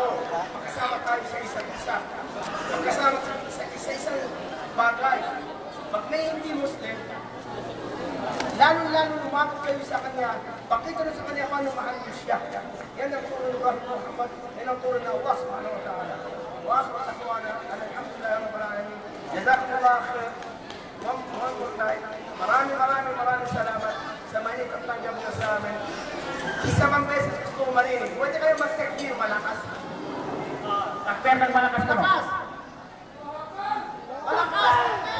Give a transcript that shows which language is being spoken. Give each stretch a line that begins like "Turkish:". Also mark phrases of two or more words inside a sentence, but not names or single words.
Filipino: Magkasama tayo sa isa't isa. Magkasama sa isa-isang bagay. Pag may hindi Muslim, lalo-lalo lumapit kayo sa kanya, pakita na sa kanya paano mahal niyo siya. Yan ang turo ng Nabi Muhammad, yan ang turo ng Allah
Arabic: سبحانه وتعالى. وآخر أخوانا، الحمد لله رب العالمين. جزاكم الله خير.
English: One more time.
Filipino: Maraming salamat sa mainit at tanggap niyo sa amin. Isa mang beses gusto ko marinig. Pwede kayo mag-takbir malakas. Takbir ng malakas naman. Malakas! Malakas!